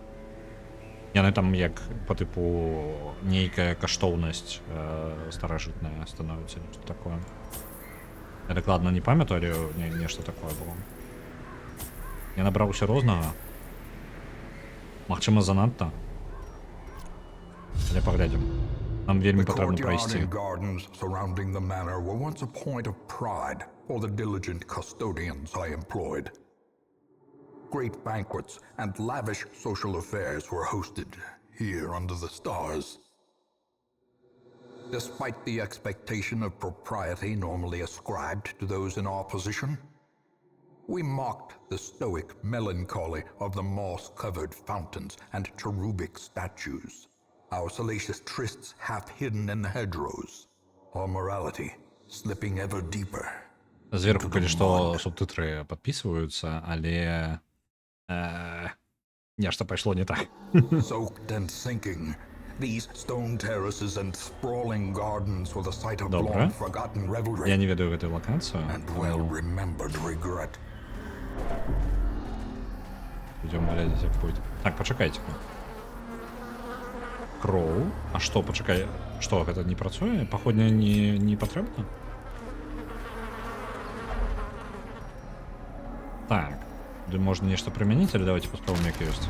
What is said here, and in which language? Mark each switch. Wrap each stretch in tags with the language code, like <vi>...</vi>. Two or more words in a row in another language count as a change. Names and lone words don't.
<be>Яны там як по тыпу нейкая каштоўнасць старажытная становіцца, нешта такое. Я дакладна не памятаю, але нешта такое было. Я набраўся рознага. Магчыма, занадта. Але паглядзім. Нам вельмі</be> <en>The</en> <be>патрэбна</be> <en>courtyard</en> <be>прайсці.</be> <en>and gardens surrounding the manor were once a point of pride for the diligent custodians I employed. Great banquets and lavish social affairs were hosted here under the stars. Despite the expectation of propriety normally ascribed to those in our position, we mocked the stoic melancholy of the moss-covered fountains and cherubic statues, our salacious trysts half hidden in the hedgerows, our morality slipping ever deeper.</en> <be>Зверху, калі што, субтытры падпісваюцца, але нешта пайшло не так.</be> <en>Soaked and sinking, these stone terraces and sprawling gardens were the site of</en> <be>Добра.</be> <en>long forgotten revelry</en> <be>Я не ведаю гэтую лакацыю.</be> <en>and well-remembered regret.</en> <be>Идем глядзець, як пойдзе. Так, пачакайце-ка. Кроу. А што, пачакай, што, гэта не працуе? Паходня не патрэбна? Так. Можна нешта прымяніць, але давайте паспробуем, як ёсць.</be>